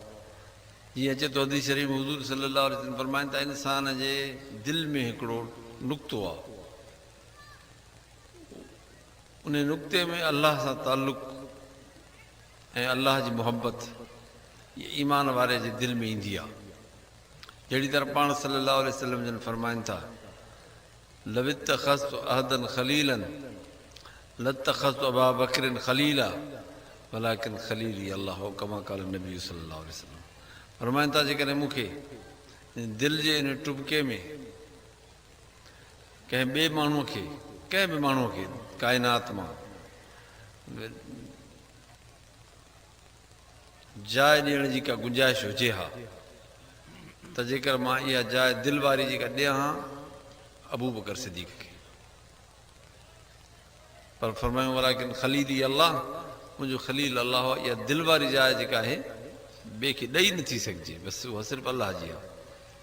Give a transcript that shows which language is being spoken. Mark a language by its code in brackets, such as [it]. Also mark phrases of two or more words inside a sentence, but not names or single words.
[sd] जीअं अचे थो हदीस शरीफ़ में हुज़ूर [ar] صلى الله عليه وسلم [sd] फरमाइनि था इंसान जे दिलि में हिकिड़ो नुक़्तो आहे, उन नुक़्ते में अलाह सां तालुक़ ऐं अलाह जी मुहबत इहा ईमान वारे जे दिलि में ईंदी आहे। जहिड़ी तरह पाण [ar] صلى الله عليه وسلم [sd] जन फरमाइनि था [ar] لو اتخذت أحدا خليلا لاتخذت أبا بكر خليلا ولكن خليلي الله كما قال النبي صلى الله عليه وسلم. [sd] फरमाइनि था जेकॾहिं मूंखे दिलि जे इन टुबके में कंहिं ॿिए माण्हूअ खे, कंहिं बि माण्हूअ खे काइनात मां जाइ ॾियण जी का गुंजाइश हुजे हा त जेकर मां इहा जाइ दिलि वारी जेका ॾियां हा अबू बकर सिद्दीक़ खे, पर फरमायूं [ar] ولكن خليلي الله, [sd] मुंहिंजो ख़लील अलाह, इहा दिलि वारी जाइ जेका आहे ॿिए खे ॾेई नथी सघिजे, बसि उहा सिर्फ़ु अलाह जी आहे।